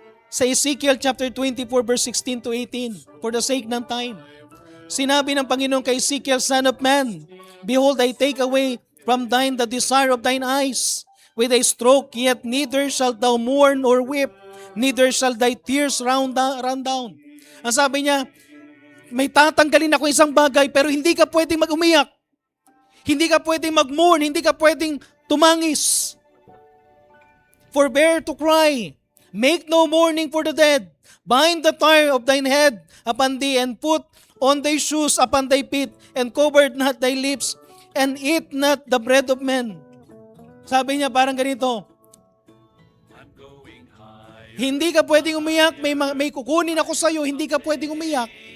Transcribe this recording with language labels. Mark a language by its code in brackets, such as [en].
[en] Sa Ezekiel chapter 24 verse 16 to 18, for the sake ng time, [tl] sinabi ng Panginoon kay Ezekiel, [en] Son of man, behold, I take away from thine the desire of thine eyes with a stroke, yet neither shalt thou mourn or weep, neither shall thy tears run down. [tl] Ang sabi niya, may tatanggalin ako isang bagay, pero hindi ka pwedeng mag-umiyak. Hindi ka pwedeng mag-mourn, hindi ka pwedeng tumangis. [en] Forbear to cry. Make no mourning for the dead. Bind the tire of thine head upon thee, and put on thy shoes upon thy feet, and cover not thy lips, and eat not the bread of men. [tl] Sabi niya parang ganito, hindi ka pwedeng umiyak, may kukunin ako sa iyo, hindi ka pwedeng umiyak.